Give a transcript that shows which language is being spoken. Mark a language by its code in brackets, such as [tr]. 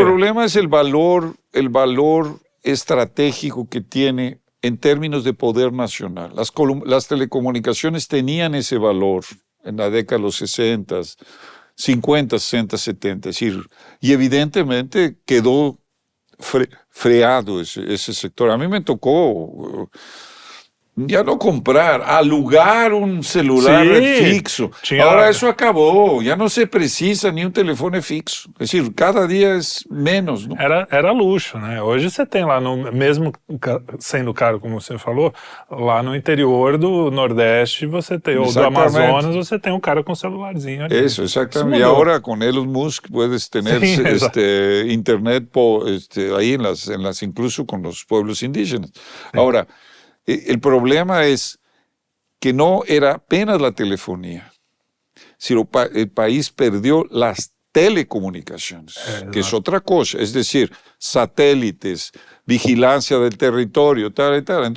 [es] El problema es el valor estratégico que tiene en términos de poder nacional. Las telecomunicaciones tenían ese valor en la década de los 60, 50, 60, 70. Es decir, y evidentemente quedó freado ese sector. A mí me tocó ya no comprar, [pt] alugar [es] un celular [pt] fixo. [es] Ahora eso acabó, ya no se precisa ni un teléfono [pt] fixo. [es] Es decir, cada día es menos, ¿no? [pt] Era luxo, né? Hoje você tem lá, mesmo sendo caro, como você falou, lá no interior do Nordeste, você tem, ou do Amazonas, você tem um cara com um celularzinho ali. [es] Eso, exactamente. Y ahora con Elon Musk puedes tener internet ahí incluso con los pueblos indígenas. Sí. Ahora, el problema es que no era apenas la telefonía, sino el país perdió las telecomunicaciones, que es otra cosa, es decir, satélites, vigilancia del territorio, tal y tal.